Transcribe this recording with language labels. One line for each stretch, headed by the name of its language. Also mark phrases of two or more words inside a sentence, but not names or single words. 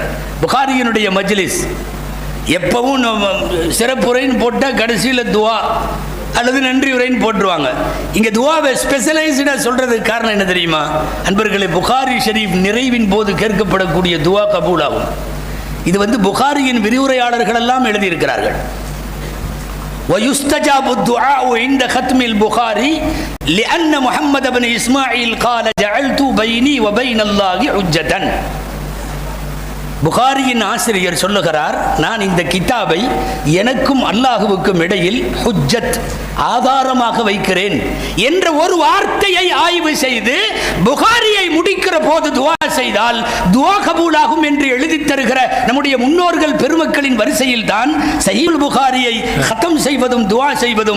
Tamil: புகாரியினுடைய மஜ்லிஸ் எப்பவும் சிறப்புரைன்னு போட்டால் கடைசியில் துவா அல்லது நன்றி உரைன்னு போட்டுருவாங்க. இங்கே துவாவை ஸ்பெஷலைஸ்டாக சொல்றதுக்கு காரணம் என்ன தெரியுமா அன்பர்களே? புகாரி ஷரீஃப் நிறைவின் போது கேட்கப்படக்கூடிய துவா கபூலாகும். இது புகாரியின் விரிவுரையாளர்கள் எல்லாம் எழுதியிருக்கிறார்கள்.
Arabic: ويستجاب الدعاء عند ختم البخاري لأن محمد بن إسماعيل قال جعلت بيني وبين الله حجة.
Tamil: புகாரியின் ஆசிரியர் சொல்லுகிறார், நான் இந்த கிதாபை எனக்கும் அல்லாஹுவுக்கும் இடையில் ஹுஜ்ஜத், ஆதாரமாக வைக்கிறேன் என்ற ஒரு வார்த்தையை ஆய்வு செய்து புகாரியை முடிக்கிற போது துவா செய்தால் துவா கபூலாகும் என்று எழுதி தருகிற நம்முடைய முன்னோர்கள் பெருமக்களின் வரிசையில் தான் சஹீஹுல் புகாரியை ஹத்தம் செய்வதும் துவா செய்வதும்.